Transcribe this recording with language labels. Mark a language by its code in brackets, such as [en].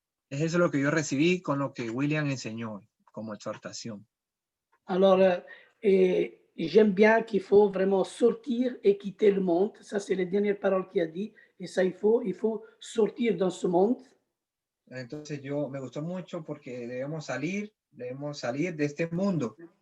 [es] Es eso lo que yo recibí con lo que William enseñó como exhortación. [fr] Alors, j'aime bien qu'il faut vraiment sortir et quitter le monde. Ça, c'est les dernières paroles qu'il a dit. Et ça, il faut sortir dans ce monde. [es] Entonces me gustó mucho porque debemos salir de este mundo.